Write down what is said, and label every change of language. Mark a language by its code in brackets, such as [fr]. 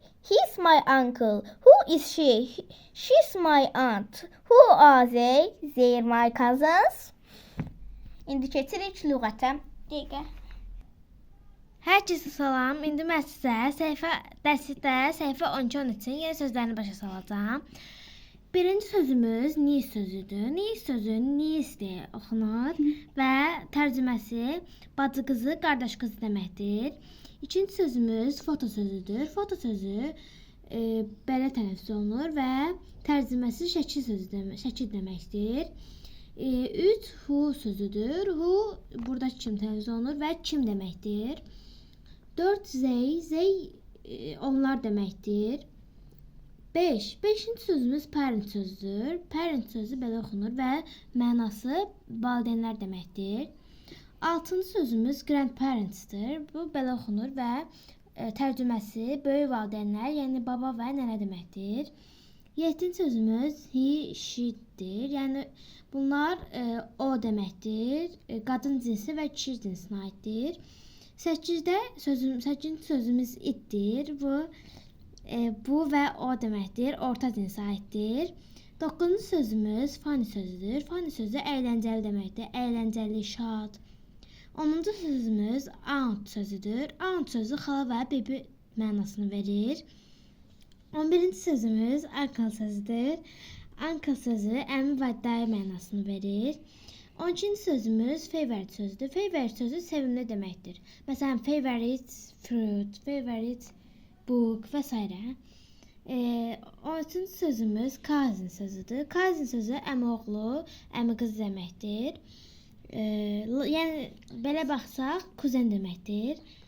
[en] He's my uncle. Who is she? She's my aunt. Who are they? They're my cousins. [az] İndi keçirik lüğətə. Dəqiqə. Hər kəsə salam. İndi mən sizə dərsdə səhifə 12-13-ün yeni sözlərini başa salacağam. Birinci sözümüz niece sözüdür. Niece sözü niece oxunur və tərcüməsi bacı qızı, qardaş qızı deməkdir. İkinci sözümüz foto sözüdür. Foto sözü belə tələffüz olunur və tərcüməsi şəkil deməkdir. 3 who sözüdür. Who burada kim tələffüz olunur və kim deməkdir. 4 they onlar deməkdir. 5. 5-ci sözümüz parent sözüdür. Parent sözü belə oxunur və mənası valideynlər deməkdir. 6-cı sözümüz grandparents'dir. Bu belə oxunur və tərcüməsi böyük valideynlər, yəni baba və nənə deməkdir. 7-ci sözümüz he, she'dir. Yəni bunlar o deməkdir. Qadın cinsi və kişi cinsinə aiddir. 8-ci sözümüz itdir. Bu və o deməkdir. Orta cinsə aiddir. 9-cu sözümüz funny sözüdür. Funny sözü əyləncəli deməkdir. Əyləncəli, şad. 10-cu sözümüz aunt sözüdür. Aunt sözü xala və bebi mənasını verir. 11-ci sözümüz uncle sözüdür. Uncle sözü əmi və dayı mənasını verir. 12-ci sözümüz favorite sözüdür. Favorite sözü sevimli deməkdir. Məsələn, [en] favorite fruit, favorite book [az] və s. 13-cü sözümüz cousin sözüdür. Cousin sözü əmioğlu, əmiqız deməkdir. Yəni belə baxsaq, kuzen deməkdir.